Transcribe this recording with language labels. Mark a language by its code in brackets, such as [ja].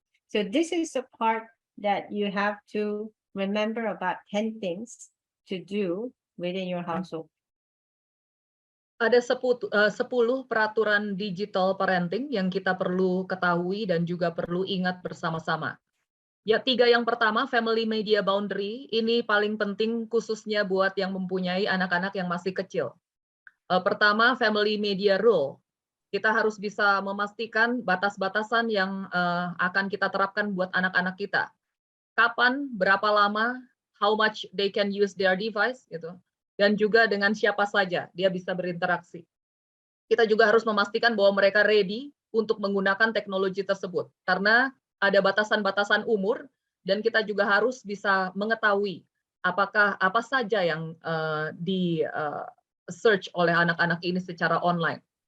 [en] So this is a part that you have to remember about 10 things to do within your household. [id] Ada 10 peraturan digital parenting yang kita perlu ketahui dan juga perlu ingat bersama-sama. Ya, 3 yang pertama, family media boundary, ini paling penting khususnya buat yang mempunyai anak-anak yang masih kecil. Pertama, family media rule. Kita harus bisa memastikan batas-batasan yang akan kita terapkan buat anak-anak kita. Kapan, berapa lama, [en] how much they can use their device, [id] gitu. Dan juga dengan siapa saja dia bisa berinteraksi. Kita juga harus memastikan bahwa mereka ready untuk menggunakan teknologi tersebut. Karena ada batasan-batasan umur, dan kita juga harus bisa mengetahui apa saja yang di search oleh anak-anak ini secara online.